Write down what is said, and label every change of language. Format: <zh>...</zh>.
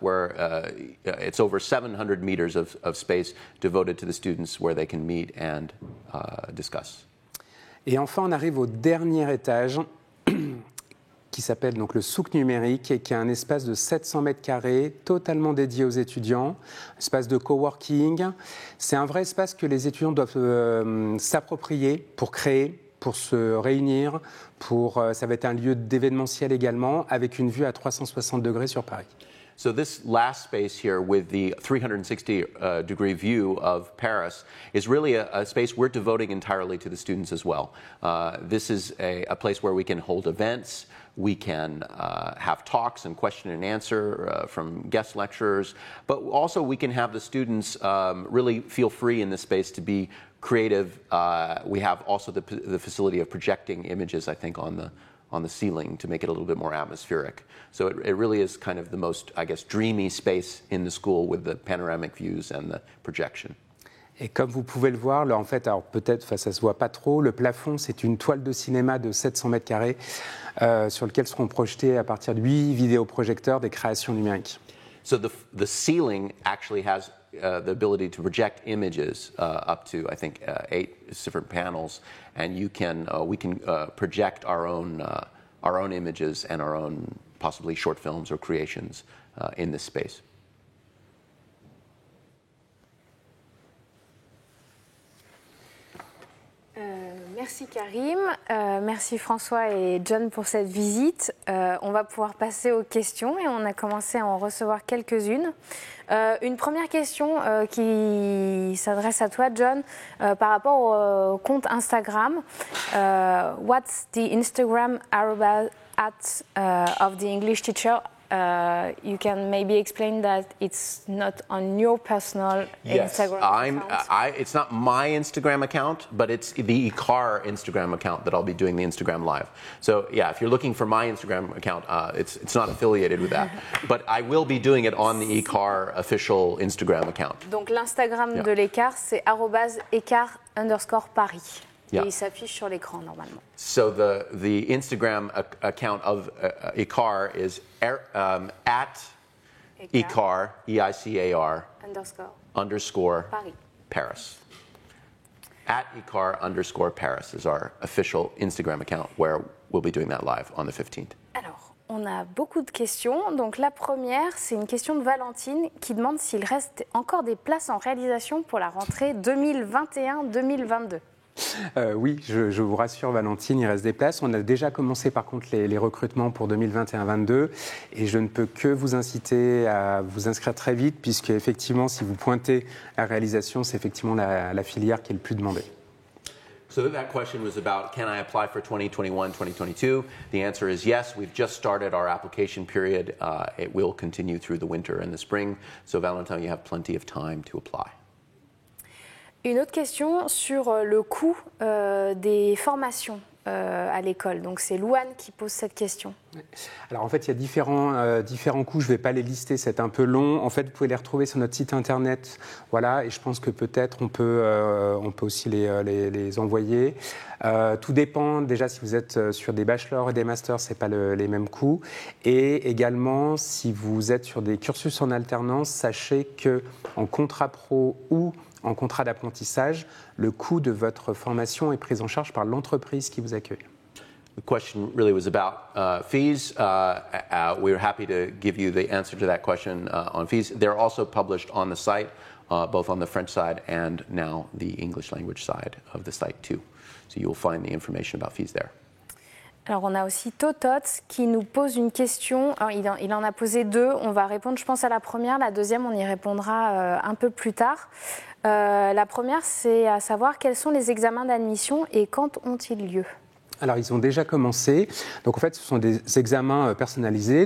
<en>Where it's over 700 meters of space devoted to the students, where they can meet and discuss.</en> <fr>Et enfin, on arrive au dernier étage, qui s'appelle donc le souk numérique et qui est un espace de 700 mètres carrés totalement dédié aux étudiants, espace de coworking. C'est un vrai espace que les étudiants doivent s'approprier pour créer, pour se réunir. Ça va être un lieu d'événementiel également, avec une vue à 360 degrés sur Paris.</fr> <en>So this last space here with the 360-degree view of Paris is really a space we're devoting entirely to the students as well. This is a place where we can hold events, we can have talks and question and answer from guest lecturers, but also we can have the students really feel free in this space to be creative. We have also the facility of projecting images, I think, on the ceiling to make it a little bit more atmospheric. So it really is kind of the most, I guess, dreamy space in the school with the panoramic views and the projection.</en> <fr>Et comme vous pouvez le voir, là, en fait, alors peut-être, ça se voit pas trop, le plafond, c'est une toile de cinéma de 700 mètres carrés sur lequel seront projetés à partir de 8 vidéoprojecteurs des créations numériques.</fr> <en>So the ceiling actually has the ability to project images up to, I think, 8 different panels, and we can project our own images and our own possibly short films or creations in this space.</en> <fr>Merci Karim, merci François et John pour cette visite. On va pouvoir passer aux questions et on a commencé à en recevoir quelques-unes. Une première question qui s'adresse à toi John par rapport au compte Instagram.</fr> <en>What's the Instagram @ of the English teacher? You can maybe explain that it's not on your personal Instagram account. It's not my Instagram account, but it's the ICAR Instagram account that I'll be doing the Instagram Live. So yeah, if you're looking for my Instagram account, it's not affiliated with that. But I will be doing it on the ICAR official Instagram account.</en> <fr>Donc l'Instagram de l'Écart, c'est @écart_Paris. Et il s'affiche sur l'écran normalement.</fr> <en>So the Instagram account of ICAR is at ICAR, EICAR _ Paris. At ICAR _ Paris is our official Instagram account where we'll be doing that live on the 15th.</en> <fr>Alors, on a beaucoup de questions. Donc la première, c'est une question de Valentine qui demande s'il reste encore des places en réalisation pour la rentrée 2021-2022. Oui, je vous rassure Valentine, il reste des places. On a déjà commencé par contre les recrutements pour 2021-22 et je ne peux que vous inciter à vous inscrire très vite puisque effectivement si vous pointez la réalisation, c'est effectivement la filière qui est le plus demandée.</fr> <en>So that question was about, can I apply for 2021-2022? The answer is yes. We've just started our application period. It will continue through the winter and the spring. So Valentin, you have plenty of time to apply.</en> <fr>Une autre question sur le coût des formations à l'école. Donc c'est Louane qui pose cette question. Alors en fait il y a différents coûts, je ne vais pas les lister, c'est un peu long. En fait vous pouvez les retrouver sur notre site internet. Voilà, et je pense que peut-être on peut aussi les envoyer. Tout dépend déjà si vous êtes sur des bachelors et des masters, ce n'est pas les mêmes coûts. Et également si vous êtes sur des cursus en alternance, sachez qu'en contrat pro ou en contrat d'apprentissage, le coût de votre formation est pris en charge par l'entreprise qui vous accueille.</fr> <en>The question really was about fees. We're happy to give you the answer to that question on fees. They're also published on the site, both on the French side and now the English language side of the site too. So you'll find the information about fees there.</en> <fr>Alors on a aussi Totots qui nous pose une question. Alors, il en a posé deux. On va répondre, je pense, à la première. La deuxième, on y répondra un peu plus tard. La première, c'est à savoir quels sont les examens d'admission et quand ont-ils lieu ? Alors, ils ont déjà commencé. Donc, en fait, ce sont des examens personnalisés.</fr>